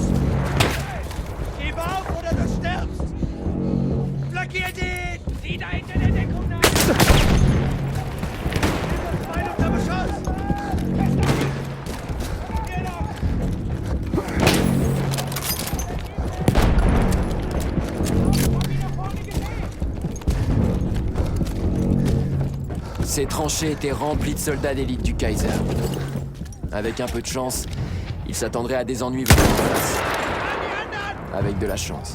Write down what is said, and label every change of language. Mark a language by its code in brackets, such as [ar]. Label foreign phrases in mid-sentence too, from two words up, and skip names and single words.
[de] Gib auf oder du stirbst! Flankiert ihn! Sieh da hinter der Deckung nach! Zwei unter Beschuss! Hier noch! [fr] Ces tranchées étaient remplies de soldats d'élite du Kaiser. Avec un peu de chance, ils s'attendraient à des ennuis venant de place. Avec de la chance.